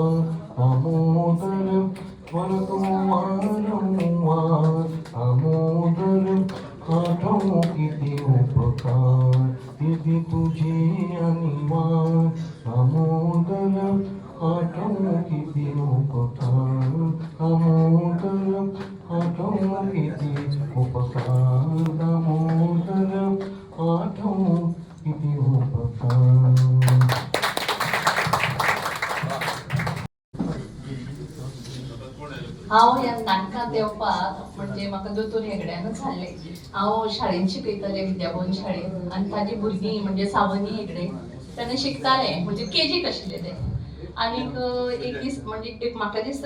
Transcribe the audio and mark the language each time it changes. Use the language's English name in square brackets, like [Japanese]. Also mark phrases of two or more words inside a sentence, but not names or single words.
[Marathi] दामोदर मरतो वारंवार दामोदर आठव किती उपकार किती तुझी आणि वाण दामोदर आठव किती उपकार दामोदर आठव किती उपकार दामोदर आठव किती उपकार [Konkani] हांव ह्या नाटकांत येवपाक म्हणजे म्हाका दोतोर हेगड्यानूच हाडले हांव शाळेंत शिकयतालें विद्याभवन शाळेंत आनी ताजी भुरगीं म्हणजे सावनी हेगडे तेन्ना शिकतालें म्हणजे केजीक आशिल्ले ते आनीक एक दीस म्हणजे एक म्हाका दिसता